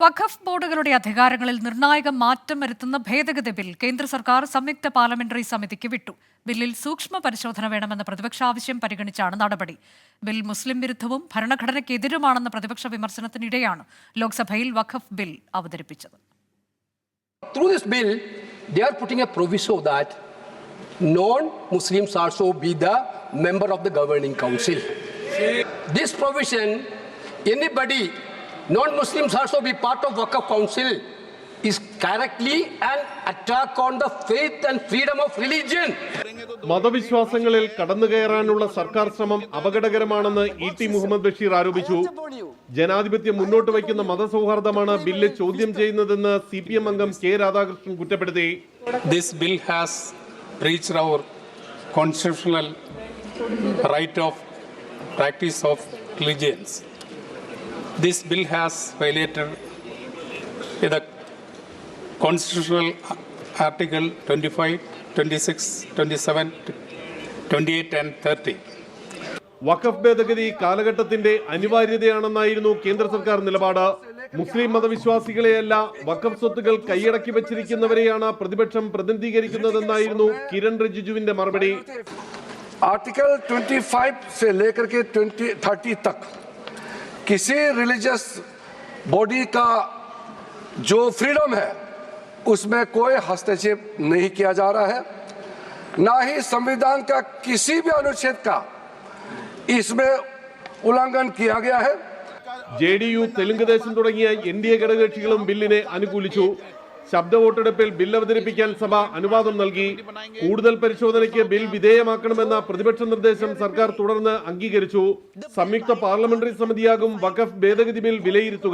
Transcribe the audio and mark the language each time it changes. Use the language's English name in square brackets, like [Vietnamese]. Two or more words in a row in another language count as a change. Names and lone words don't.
[Malayalam] വഖഫ് ബോർഡുകളുടെ അധികാരങ്ങളിൽ നിർണായക മാറ്റം വരുത്തുന്ന ഭേദഗതി ബിൽ കേന്ദ്ര സർക്കാർ സംയുക്ത പാർലമെന്ററി സമിതിക്ക് വിട്ടു. ബില്ലിൽ സൂക്ഷ്മ പരിശോധന വേണമെന്ന പ്രതിപക്ഷ ആവശ്യം പരിഗണിച്ചാണ് നടപടി. ബിൽ മുസ്ലിം വിരുദ്ധവും ഭരണഘടനയ്ക്കെതിരുമാണെന്ന പ്രതിപക്ഷ വിമർശനത്തിനിടെയാണ് ലോക്സഭയിൽ വഖഫ് ബിൽ അവതരിപ്പിച്ചത്. [English] Through this bill, they are putting a proviso that non-Muslims also be the member of the governing council. This provision, anybody, non-Muslims also be part of Waqf Council, is correctly an attack on the faith and freedom of religion. [Malayalam] മതവിശ്വാസങ്ങളിൽ കടന്നുകയറാനുള്ള സർക്കാർ ശ്രമം അപകടകരമാണെന്ന് ഇ.ടി. മുഹമ്മദ് ബഷീർ ആരോപിച്ചു. ജനാധിപത്യം മുന്നോട്ട് വയ്ക്കുന്ന മതസൗഹാർദ്ദമാണ് ബില്ല് ചോദ്യം ചെയ്യുന്നതെന്ന് CPM അംഗം കെ രാധാകൃഷ്ണൻ കുറ്റപ്പെടുത്തി. [English] This bill has breached our constitutional right of practice of religions. This bill has violated the constitutional article 25, 26, 27, 28 and 30. [Malayalam] വഖഫ് ഭേദഗതി കാലഘട്ടത്തിന്റെ അനിവാര്യതയാണെന്നായിരുന്നു കേന്ദ്ര സർക്കാർ നിലപാട്. മുസ്ലിം മതവിശ്വാസികളെയല്ല വഖഫ് സ്വത്തുകൾ കൈയടക്കി വച്ചിരിക്കുന്നവരെയാണ് പ്രതിപക്ഷം പ്രതിനിധീകരിക്കുന്നതെന്നായിരുന്നു കിരൺ റിജിജുവിന്റെ മറുപടി. [Hindi] आर्टिकल 25 से लेकर के 30 तक किसी [English] religious body [Hindi] का जो फ्रीडम है उसमें कोई हस्तक्षेप नहीं किया जा रहा है, ना ही संविधान का किसी भी अनुच्छेद का इसमें उल्लंघन किया गया है. [Malayalam] JDU, തെലുങ്ക് ദേശം തുടങ്ങിയ NDA ഘടകകക്ഷികളും ബില്ലിനെ അനുകൂലിച്ചു. ശബ്ദ വോട്ടെടുപ്പിൽ ബിൽ അവതരിപ്പിക്കാൻ സഭ അനുവാദം നൽകി. കൂടുതൽ പരിശോധനയ്ക്ക് ബിൽ വിധേയമാക്കണമെന്ന പ്രതിപക്ഷ നിർദ്ദേശം സർക്കാർ തുടർന്ന് അംഗീകരിച്ചു. സംയുക്ത പാർലമെന്ററി സമിതിയാകും വഖഫ് ഭേദഗതി ബിൽ വിലയിരുത്തുക.